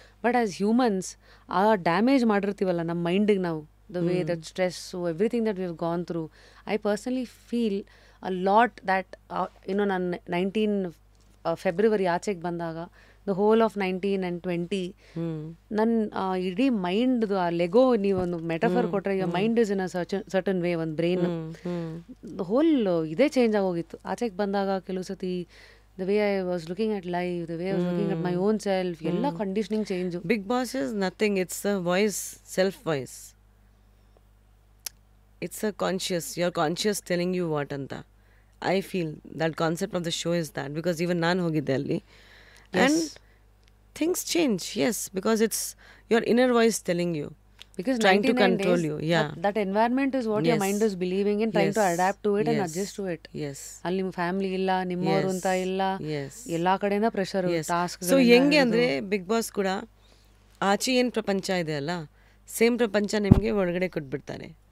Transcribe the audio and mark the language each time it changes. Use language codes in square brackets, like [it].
[en] but as humans [kn] ಆ damage ಮಾಡಿರ್ತೀವಲ್ಲ ನಮ್ಮ ಮೈಂಡಿಗೆ ನಾವು, [en] the way that stress everything that we have gone through, I personally feel a lot that [kn] ನಾನು 19 February ಆಚೆಗೆ ಬಂದಾಗ [en] the whole of 19 and 20 [kn] ನನ್ನ ಇಡೀ ಮೈಂಡ್ದು ಆ ಲೆಗೋ ನೀವೊಂದು ಮೆಟಫರ್ ಕೊಟ್ಟರೆ [en] your mind is in a certain way, ಒಂದು brain the whole [kn] ಇದೇ ಚೇಂಜ್ ಆಗೋಗಿತ್ತು ಆಚೆಗೆ ಬಂದಾಗ. ಕೆಲವು ಸತಿ [en] the way I was looking at life, the way I was looking at my own self, [kn] ಎಲ್ಲ conditioning change. [en] Big Boss is nothing, it's a voice, self voice. It's a conscious, you're conscious telling you what anta. I feel that concept of the show is that, because even [kn] naan hogide alli. [en] And things change, yes, because it's your inner voice telling you. Because trying to control you. Yeah. That environment is what your mind is believing in, trying to adapt to it and adjust to it. Yes. [kn] ಅಲ್ಲಿ ನಿಮ್ಮ family ಇಲ್ಲ, ನಿಮ್ಮವರು ಅಂತ ಇಲ್ಲ, ಎಲ್ಲಾ ಕಡೆಯಿಂದ pressure, task. So ಹೆಂಗೆ ಅಂದರೆ big boss ಕೂಡ ಆಚೆ ಏನು ಪ್ರಪಂಚ ಇದೆ ಅಲ್ಲ, ಸೇಮ್ ಪ್ರಪಂಚ ನಿಮಗೆ ಒಳಗಡೆ ಕೊಟ್ಬಿಡ್ತಾರೆ.